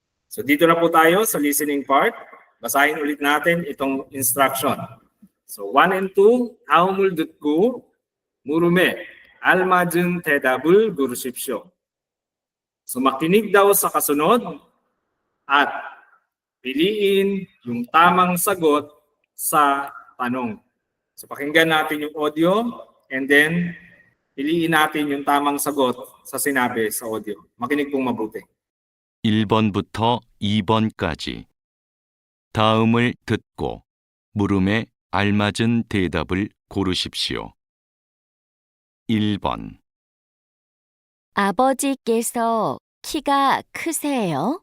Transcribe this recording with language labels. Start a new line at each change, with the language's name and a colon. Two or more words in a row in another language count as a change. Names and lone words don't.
Filipino: So dito na po tayo sa listening part. Basahin ulit natin itong instruction.
English: So 1 and 2,
Korean: 다음을 듣고 물음에 알맞은 대답을 고르십시오.
Filipino: So makinig daw sa kasunod at piliin yung tamang sagot sa tanong. So pakinggan natin yung
English: audio and then
Filipino: piliin natin yung tamang sagot sa sinabi sa audio. Makinig pong mabuti.
Korean: 1번부터 2번까지 다음을 듣고 물음에 알맞은 대답을 고르십시오. 1번 아버지께서 키가 크세요?